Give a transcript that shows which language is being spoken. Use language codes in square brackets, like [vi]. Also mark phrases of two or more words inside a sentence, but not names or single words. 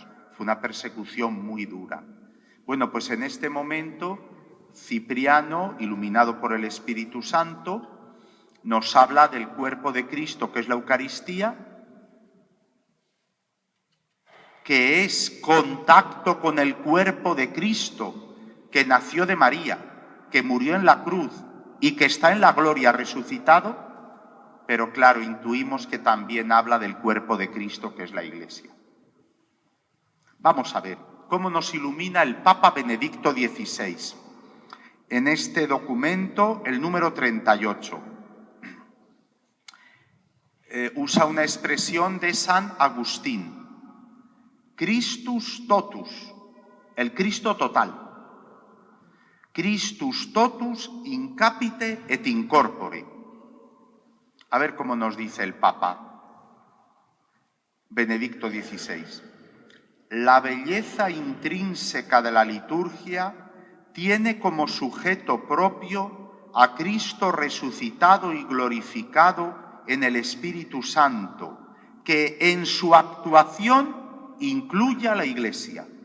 [es] Fue una persecución muy dura. Bueno, pues en este momento Cipriano, iluminado por el Espíritu Santo, nos habla del cuerpo de Cristo, que es la Eucaristía, que es contacto con el cuerpo de Cristo, que nació de María, que murió en la cruz y que está en la gloria resucitado, pero claro, intuimos que también habla del cuerpo de Cristo, que es la Iglesia. Vamos a ver cómo nos ilumina el Papa Benedicto XVI. En este documento, el número 38, usa una expresión de San Agustín. [la] Christus totus, [es] el Cristo total. [la] Christus totus in capite et in corpore. [es] A ver cómo nos dice el Papa Benedicto XVI. La belleza intrínseca de la liturgia tiene como sujeto propio a Cristo resucitado y glorificado en el Espíritu Santo, que en su actuación incluye a la Iglesia.